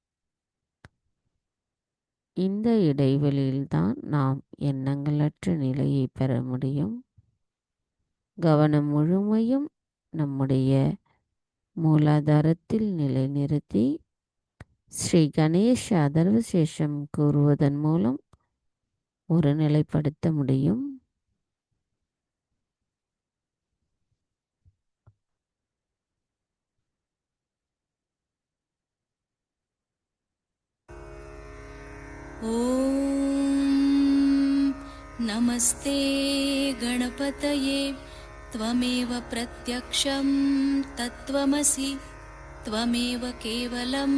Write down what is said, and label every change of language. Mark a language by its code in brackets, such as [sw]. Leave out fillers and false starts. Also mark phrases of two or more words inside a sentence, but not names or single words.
[ta] இந்த இடைவெளியில்தான் நாம் எண்ணங்களற்ற நிலையை பெற முடியும். கவனம் முழுமையும் நம்முடைய மூலாதாரத்தில் நிலைநிறுத்தி ஸ்ரீ கணேஷ அதர்வசேஷம் கூறுவதன் மூலம் ஒருநிலைப்படுத்த முடியும். [sa] ॐ नमस्ते गणपतये त्वमेव प्रत्यक्षं तत्त्वमसि त्वमेव केवलं